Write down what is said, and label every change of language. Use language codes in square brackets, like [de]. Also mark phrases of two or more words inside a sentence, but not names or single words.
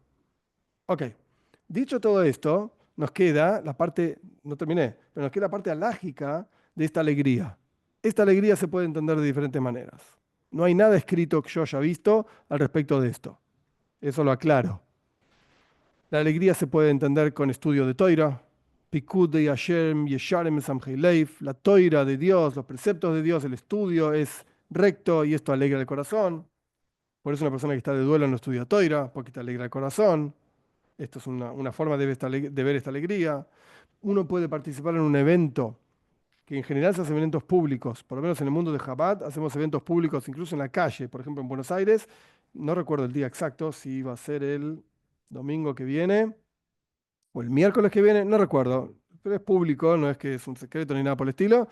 [es] Ok, dicho todo esto, nos queda la parte, no terminé, pero nos queda la parte alágica de esta alegría. Esta alegría se puede entender de diferentes maneras. No hay nada escrito que yo haya visto al respecto de esto. Eso lo aclaro. La alegría se puede entender con estudio de Toira, [he] Pikud de Hashem, Yesharem Samchei Leif, [es] la Toira de Dios, los preceptos de Dios, el estudio es recto y esto alegra el corazón. Por eso una persona que está de duelo no estudia Toira, porque te alegra el corazón. Esto es una forma de ver esta alegría. Uno puede participar en un evento, que en general se hacen eventos públicos, por lo menos en el mundo de Chabad hacemos eventos públicos incluso en la calle, por ejemplo en Buenos Aires, no recuerdo el día exacto, si va a ser el domingo que viene o el miércoles que viene, no recuerdo, pero es público, no es que es un secreto ni nada por el estilo.